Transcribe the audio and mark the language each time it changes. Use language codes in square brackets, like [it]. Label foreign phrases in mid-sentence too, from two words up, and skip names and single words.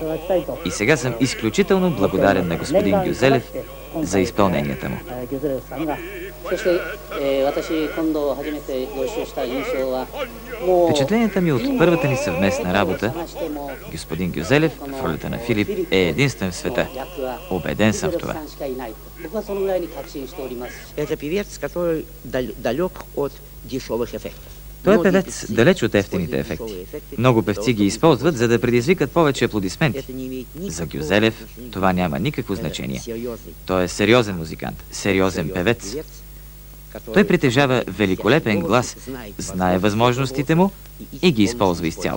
[bg] И сега съм изключително благодарен на господин Гюзелев за изпълненията му. Впечатленията ми от първата ни съвместна работа, господин Гюзелев в ролята на Филип е единствен в света. Убеден съм в това. [ru] Это певец, который далек от дешевых ефектов. [bg] Той е певец далеч от ефтините ефекти. Много певци ги използват, за да предизвикат повече аплодисменти. За Гюзелев това няма никакво значение. Той е сериозен музикант, сериозен певец. Той притежава великолепен глас, знае възможностите му и ги използва изцяло.